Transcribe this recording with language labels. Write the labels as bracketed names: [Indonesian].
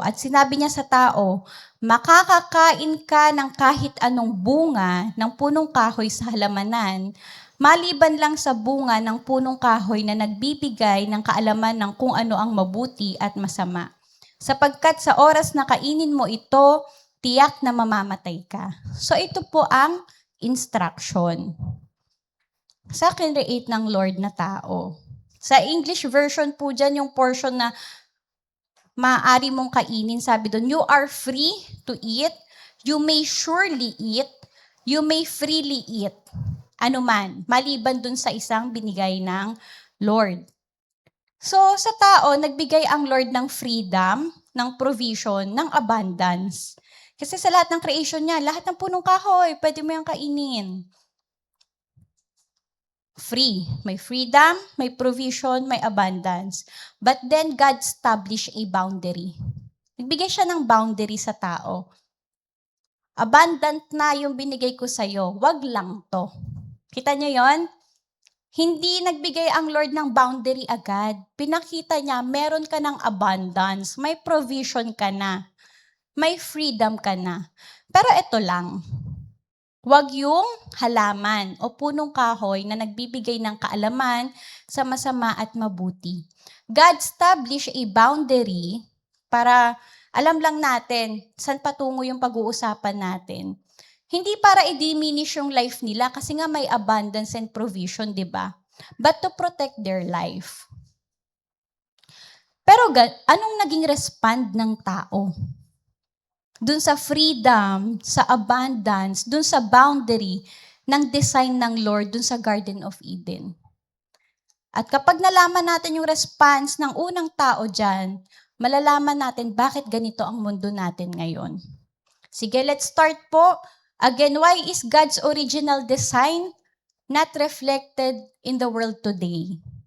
[Filipino] At sinabi niya sa tao, makakakain ka ng kahit anong bunga ng punong kahoy sa halamanan, maliban lang sa bunga ng punong kahoy na nagbibigay ng kaalaman ng kung ano ang mabuti at masama. Sapagkat sa oras na kainin mo ito, tiyak na mamamatay ka. So ito po ang instruction sa create ng Lord na tao. Sa English version po dyan, yung portion na maaari mong kainin, sabi doon, [English] you are free to eat, you may surely eat, you may freely eat. [Filipino] Ano man, maliban doon sa isang binigay ng Lord. So, sa tao, nagbigay ang Lord ng freedom, ng provision, ng abundance. Kasi sa lahat ng creation niya, lahat ng punong kahoy, pwede mo yung kainin. Free. May freedom, may provision, may abundance. [English] But then God established a boundary. [Filipino] Nagbigay siya ng boundary sa tao. Abundant na yung binigay ko sa'yo, wag lang to. Kita niyo yon? Hindi nagbigay ang Lord ng boundary agad. Pinakita niya, meron ka ng abundance, may provision ka na, may freedom ka na. Pero ito lang, wag yung halaman o punong kahoy na nagbibigay ng kaalaman sa masama at mabuti. [English] God established a boundary [Filipino] para alam lang natin saan patungo yung pag-uusapan natin. Hindi para i-diminish yung life nila kasi nga may abundance and provision, di ba? [English] But to protect their life. [Filipino] Pero anong naging respond ng tao? Dun sa freedom, sa abundance, dun sa boundary ng design ng Lord dun sa Garden of Eden. At kapag nalaman natin yung response ng unang tao dyan, malalaman natin bakit ganito ang mundo natin ngayon. Sige, [English] let's start [Filipino] po. [English] Again, why is God's original design not reflected in the world today?